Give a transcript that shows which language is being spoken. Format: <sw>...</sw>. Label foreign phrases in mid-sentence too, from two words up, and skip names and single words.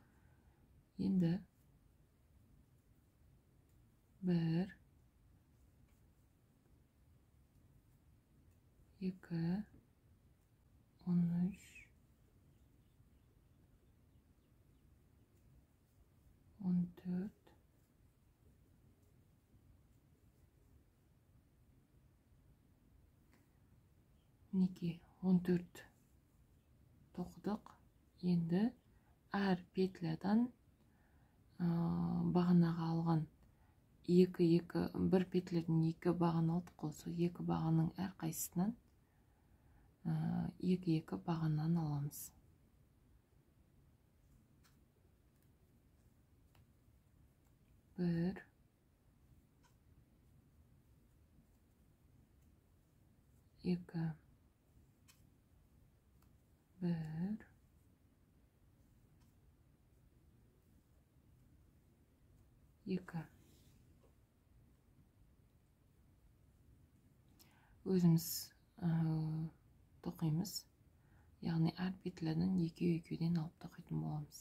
<kk>Енді 1, 2, 13, 14, 12, 14 тоқыдық. Енді әр петлядан бағанаға алған 2, бір петляден 2 баған алдық қой. Сол 2 бағанның әр қайсысынан 2 бағаннан аламыз.</kk> <tr>Bir, iki, bir, iki.</tr> <kk>Өзіміз тоқимыз. Яғни әр петлядан 2-2'den алып тоқитын боламыз.</kk>